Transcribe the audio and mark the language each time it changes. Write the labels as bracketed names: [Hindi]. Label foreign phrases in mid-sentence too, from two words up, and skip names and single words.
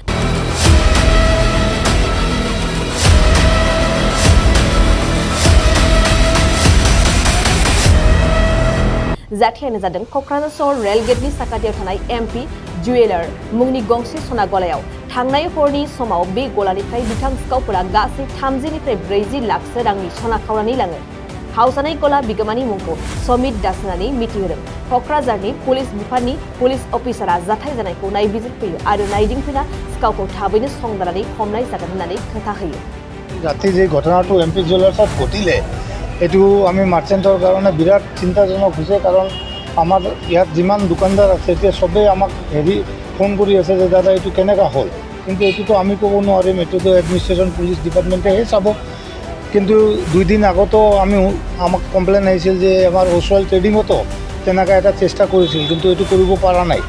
[Bodo] जाथायानो जादों क'क्राझार सहर रेलगेटनि साखाथियाव थानाय एमपि जुवेलार मुंनि गंसे सना गलायाव थांनाय हरनि समाव बे गलानिफ्राय बिथां सिखावफोरा गासै 30 निफ्राय 40 लाखसो रांनि सना खावनानै लाङो। खावजानाय गला बिगोमानि मुंखौ समित दास होननानै मिथिहोदों। क'क्राझारनि पुलिस बिफाननि पुलिस अफिसारा जाथाय जानायखौ नायबिजिरफैयो आरो नायदिंफैना सिखावखौ थाबैनो संदाननानै हमनाय जागोन होननानै खोथा होयो। [Assamese] ৰাতি যে घटनाটো एमपি জুৱেলাৰ্ছত ঘটিলে এটো আমি মাৰ্চেণ্টৰ কাৰণে বিৰাট চিন্তাজনক হৈছে, কাৰণ আমাৰ ইয়াত যিমান দোকানদাৰ আছে এতিয়া সবেই আমাক ফোন কৰি আছে যে দাদা এইটো কেনেকুৱা হ'ল, কিন্তু এইটোতো আমি ক'ব নোৱাৰিম, এইটোতো এডমিনিষ্ট্ৰেশ্যন পুলিচ ডিপাৰ্টমেণ্টেহে চাব। কিন্তু 2 দিন আগতো আমাক কমপ্লেইন আহিছিল যে আমাৰ ওচৰ ট্ৰেডিঙতো তেনেকুৱা এটা চেষ্টা কৰিছিল, কিন্তু এইটো কৰিব পৰা নাই।